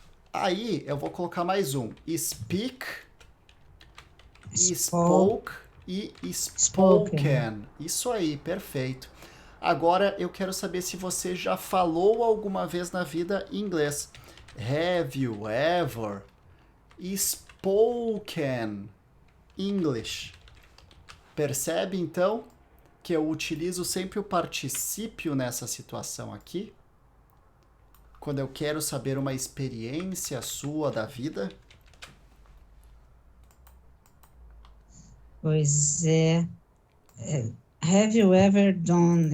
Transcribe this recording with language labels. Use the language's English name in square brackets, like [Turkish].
[Portuguese] Aí eu vou colocar mais um. [English] Speak, spoke, spoke e spoken. [Portuguese] spoken. Isso aí, perfeito. Agora eu quero saber se você já falou alguma vez na vida em inglês. [English] Have you ever spoken English? [Portuguese] Percebe então que eu utilizo sempre o particípio nessa situação aqui? Quando eu quero saber uma experiência sua da vida? Pois é. [English] Have you ever done?